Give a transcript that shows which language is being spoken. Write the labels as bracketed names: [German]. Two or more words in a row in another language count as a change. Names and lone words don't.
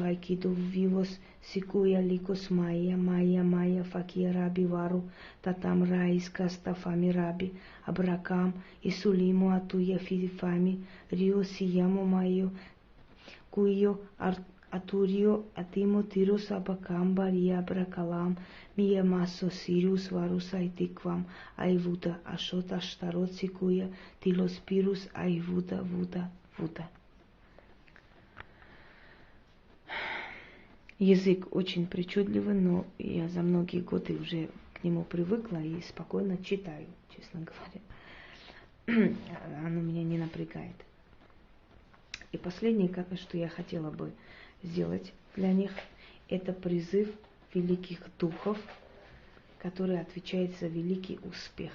[Russian] Айкидо, Вивос, Сикуя, Ликос, Майя, Факия, Раби, Вару, Татам, Раис, Кастафами, Раби, Абракам, Исулиму, Атуя, Фидифами, Рио, Сияму, Майо, Куйо, Атурио, Атимо, Тирус, Абакам, Бария, Абракалам, Мия, Масо, Сириус, Варус, Айтиквам, Айвуда, Ашот, Аштарот, Сикуя, Тилос, Пирус, Айвуда, Вуда. Язык очень причудливый, но я за многие годы уже к нему привыкла и спокойно читаю, честно говоря. Оно меня не напрягает. И последнее, что я хотела бы сделать для них, это призыв великих духов, который отвечает за великий успех.